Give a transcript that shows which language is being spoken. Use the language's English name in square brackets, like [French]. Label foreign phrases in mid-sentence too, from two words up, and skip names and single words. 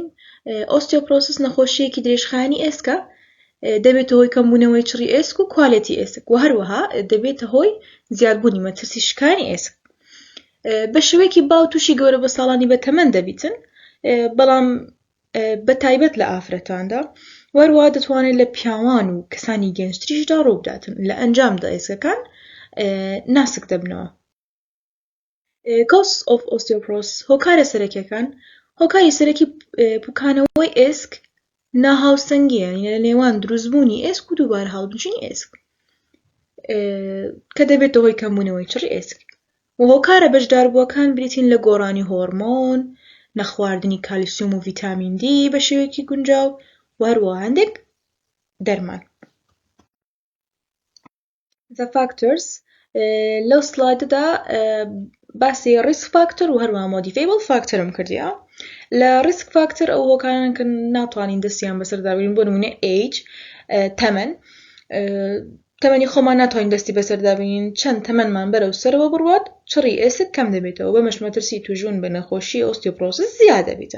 [Central Kurdish] ئۆستیۆپۆرۆسس نەخۆشیەکی درێژخایەنی ئێسکە، دەبێتە هۆی کەمبوونەوەی چڕی ئێسک و کوالێتی ئێسک و هەروەها دەبێتە هۆی زیادبوونی مەترسی شکانی ئێسک. بە شێوەیەکی باو تووشی گەورە بە ساڵانی بەتەمەن دەبیتن، بەڵام بە تایبەت لە ئافرەتاندا، وەروەها دەتوانێت لە پیاوان و کەسانی گەنجتریشدا ڕوو بداتن. لە ئەنجامدا ئێسکەکان ناسک دەبنەوە. [English] Causes of osteoporosis [Central Kurdish] هۆکارە سەرەکیەکان. هۆکاری سەرەکی پوکانەوەی ئێسک ناهاوسەنگیە لە نێوان دروستبوونی ئێسک و دووبارە هەڵبژینی ئێسک کە دەبێتە هۆی کەمبوونەوەی چڕی ئێسک. و هۆکارە بەشداربووەکان بریتین لە گۆڕانی هۆرمۆن، نەخواردنی کالیسیۆم و ڤیتامین دی بە شێوەیەکی گونجاو و هەروەها هەندێک دەرمان. [English] The factors [Central Kurdish] لەو سلایدەدا باسی [English] risk factor [Central Kurdish] و هەروەها [English] modifiable factors [Central Kurdish] کردیە. لە [English] risk factor [Central Kurdish] ئەو هۆکارانن کە ناتوانین دەستیان بەسەردابێنین، بۆ نمونە ئیج، تەمەن. تەمەنی خۆمان ناتوانین دەستی بەسەردابێنین، چەند تەمەنمان بەرەو سەرەوە بڕوات چڕی ئێسک کەم دەبێتەوە، بەمەش مەترسی تووژبوون بە نەخۆشی ئۆستیۆپۆرۆسس زیاد دەبێتن.